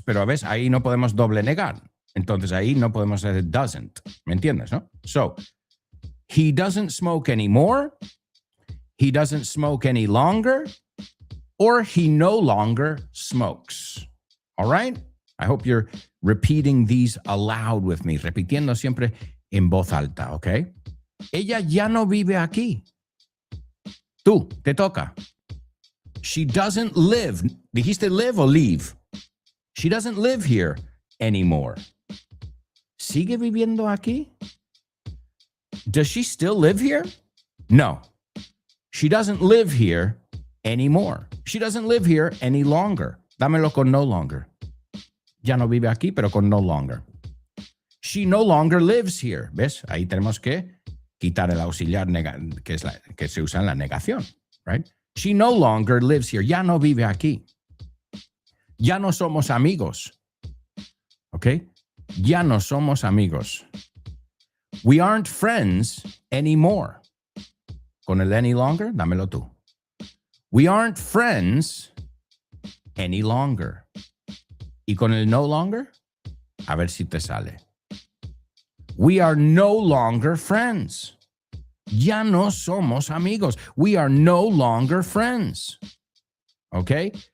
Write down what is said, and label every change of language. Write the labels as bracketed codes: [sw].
[es] Pero a veces ahí no podemos doble negar. Entonces ahí no podemos hacer doesn't. ¿Me entiendes, no? [en] So, he doesn't smoke anymore. He doesn't smoke any longer. Or he no longer smokes. All right? I hope you're repeating these aloud with me. [es] Repitiendo siempre en voz alta, ¿ok? Ella ya no vive aquí. Tú, te toca. [en] She doesn't live. [es] ¿Dijiste live o leave? [en] She doesn't live here anymore. [es] ¿Sigue viviendo aquí? [en] Does she still live here? No. She doesn't live here anymore. She doesn't live here any longer. [es] Dámelo con no longer. Ya no vive aquí, pero con no longer. [en] She no longer lives here. [es] ¿Ves? Ahí tenemos que quitar el auxiliar que se usa en la negación. [en] Right? She no longer lives here. [es] Ya no vive aquí. Ya no somos amigos. ¿Ok? Ya no somos amigos. [en] We aren't friends anymore. [es] Con el any longer, dámelo tú. [en] We aren't friends any longer. [es] Y con el no longer, a ver si te sale. [en] We are no longer friends. [es] Ya no somos amigos. [en] We are no longer friends. Okay?